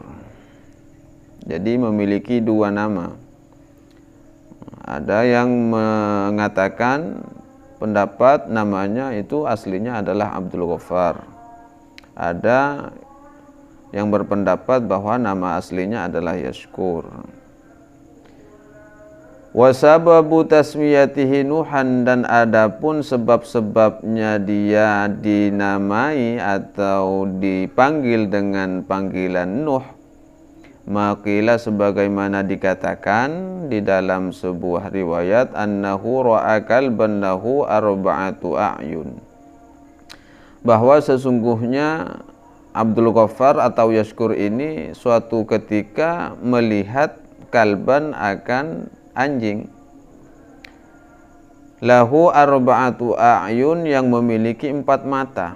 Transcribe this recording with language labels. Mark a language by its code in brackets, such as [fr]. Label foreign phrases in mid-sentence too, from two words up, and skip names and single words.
[id] Jadi memiliki dua nama. Ada yang mengatakan pendapat namanya itu aslinya adalah Abdul Ghaffar. Ada yang berpendapat bahwa nama aslinya adalah Yashkur. [ar] وسبب تسميته نوحا, [id] dan adapun sebab-sebabnya dia dinamai atau dipanggil dengan panggilan Nuh, [ar] ما قيل [id] sebagaimana dikatakan di dalam sebuah riwayat, [ar] أنه رأى كلبا له أربعة أعين, [id] bahwa sesungguhnya Abdul Ghaffar atau Yashkur ini suatu ketika melihat kalban akan anjing, [ar] له أربعة أعين, [id] yang memiliki 4 mata.